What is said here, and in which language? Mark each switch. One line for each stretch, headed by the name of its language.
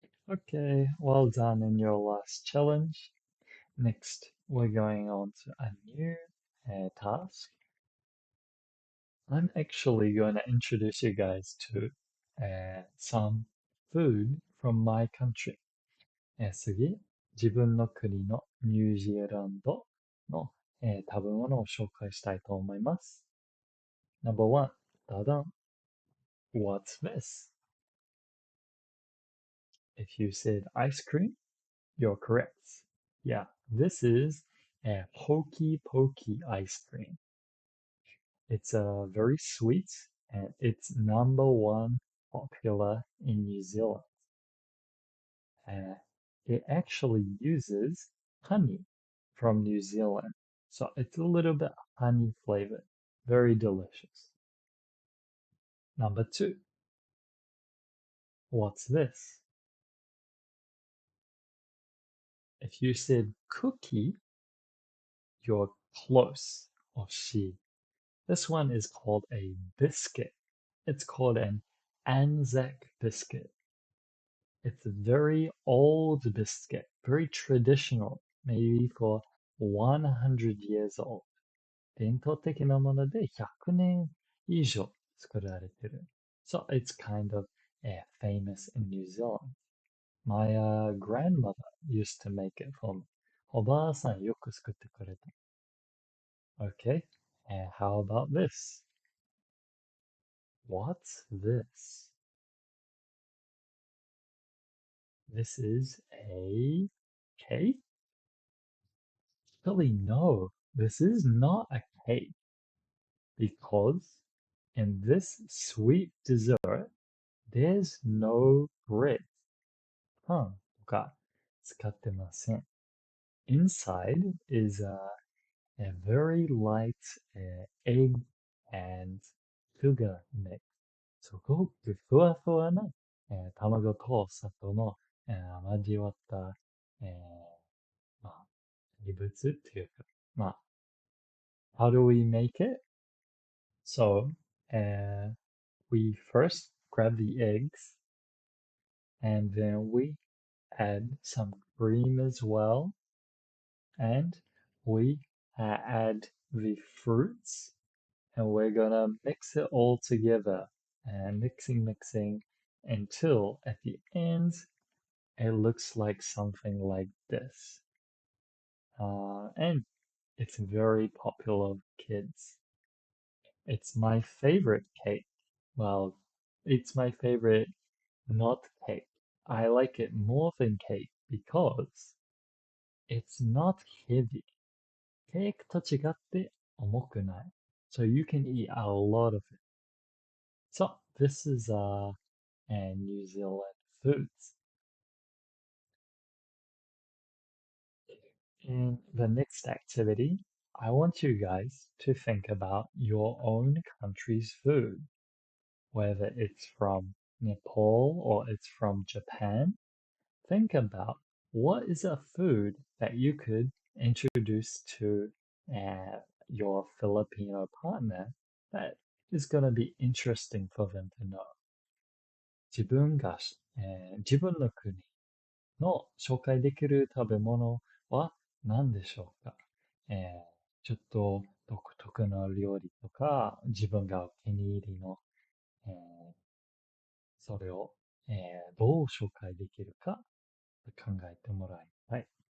English: Okay, well done in your last challenge. Next, we're going on to a new task. I'm actually going to introduce you guys to some food from my country.
Japanese: 次、自分の国のニュージーランドの、食べ物を紹介したいと思います。
English: Number one, ダダン。 What's this? If you said ice cream, you're correct. Yeah, this is a hokey pokey ice cream. It's very sweet and it's number one popular in New Zealand. It actually uses honey from New Zealand So it's a little bit honey flavored. Very delicious. Number 2. What's this? If you said cookie, you're close. Oshii. This one is called a biscuit. It's called an Anzac biscuit. It's a very old biscuit, very traditional, maybe for 100 years old.
Japanese: 伝統的なもので100年以上作られてる。
English: So it's kind of famous in New Zealand. My grandmother used to make it for me.
Japanese: おばあさんよく作ってくれた。
English: Okay, and how about this? What's this? This is a cake? Actually, no, this is not a cake because in this sweet dessert, there's no bread.
Japanese: パンとか使ってません。
English: Inside is a very light egg and sugar mix.
Japanese: すごくふわふわな、卵と砂糖の、交わった、まあ、異物っていうか、まあ、
English: how do we make it? So, we first grab the eggs and then we add some cream as well and we add the fruits and we're gonna mix it all together and mixing until at the end it looks like something like this. And it's very popular with kids. It's my favorite cake. Well, it's my favorite not cake. I like it more than cake because it's not heavy.
Japanese: Cake と違って重くない。
English: So you can eat a lot of it. So this is New Zealand foods. In the next activity, I want you guys to think about your own country's food, whether it's from Nepal or it's from Japan. Think about what is a food that you could introduce to your Filipino partner that is going to be interesting for them to know.
Japanese: 自分が、自分の国の紹介できる食べ物は何でしょうか、ちょっと独特な料理とか、自分がお気に入りの、それを、どう紹介できるか考えてもらいたい。